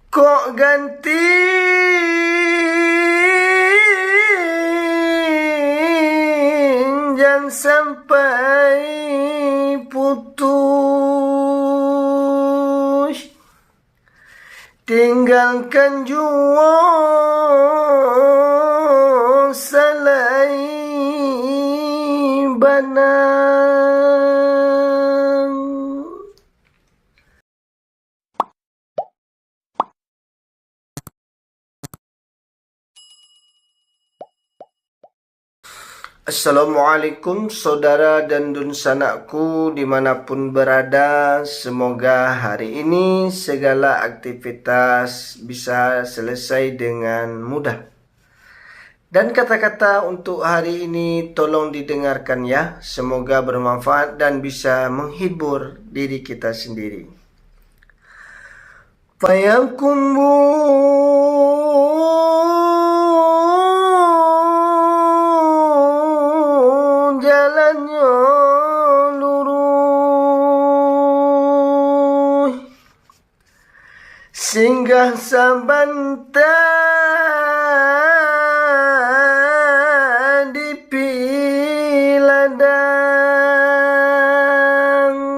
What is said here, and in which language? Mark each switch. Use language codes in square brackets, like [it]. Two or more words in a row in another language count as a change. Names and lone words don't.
[min] Kok ganti jangan sampai putus, tinggalkan jua salai banang. [id] Assalamualaikum saudara dan dunsanakku dimanapun berada. Semoga hari ini segala aktivitas bisa selesai dengan mudah. Dan kata-kata untuk hari ini tolong didengarkan ya. Semoga bermanfaat dan bisa menghibur diri kita sendiri. [min] Fayakumbu jalannya lurus, singgah sabanta di piladang.